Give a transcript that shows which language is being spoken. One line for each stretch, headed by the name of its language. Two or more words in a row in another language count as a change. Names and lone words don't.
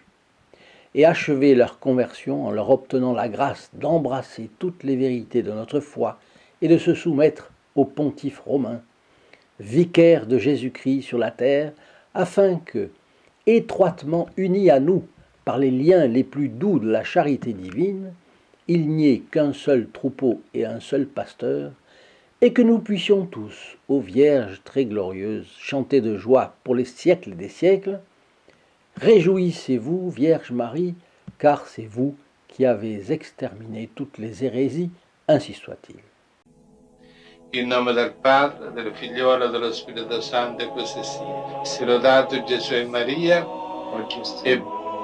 French: Et achever leur conversion en leur obtenant la grâce d'embrasser toutes les vérités de notre foi et de se soumettre au pontife romain, vicaire de Jésus-Christ sur la terre, afin que, étroitement unis à nous par les liens les plus doux de la charité divine, il n'y ait qu'un seul troupeau et un seul pasteur, et que nous puissions tous, ô Vierge très glorieuse, chanter de joie pour les siècles des siècles. Réjouissez-vous, Vierge Marie, car c'est vous qui avez exterminé toutes les hérésies, ainsi soit-il.
Italian: In nome del Padre, del Figliolo e dello Spirito Santo, e così sia. Sia lodato Gesù e Maria, e